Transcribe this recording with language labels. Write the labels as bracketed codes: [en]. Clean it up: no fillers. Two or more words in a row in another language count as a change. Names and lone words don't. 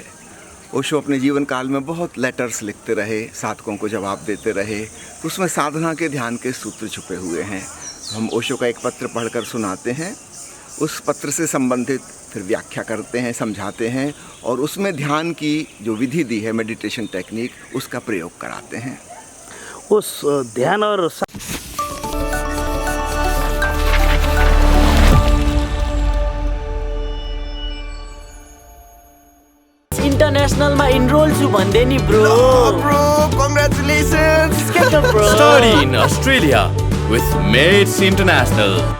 [hi] ओशो अपने जीवन काल में बहुत लेटर्स लिखते रहे, साधकों को जवाब देते रहे, तो उसमें साधना के ध्यान के सूत्र छुपे हुए हैं। हम ओशो का एक पत्र पढ़कर सुनाते हैं, उस पत्र से संबंधित फिर व्याख्या करते हैं, समझाते हैं और उसमें ध्यान की जो विधि दी है, [en] meditation technique, [hi] उसका प्रयोग कराते हैं। उस ध्यान और [ne] इन्टरनेसनलमा इनरोल छु भन्दै नि ब्रो। [en] Bro, congratulations! Study in Australia with Mates International.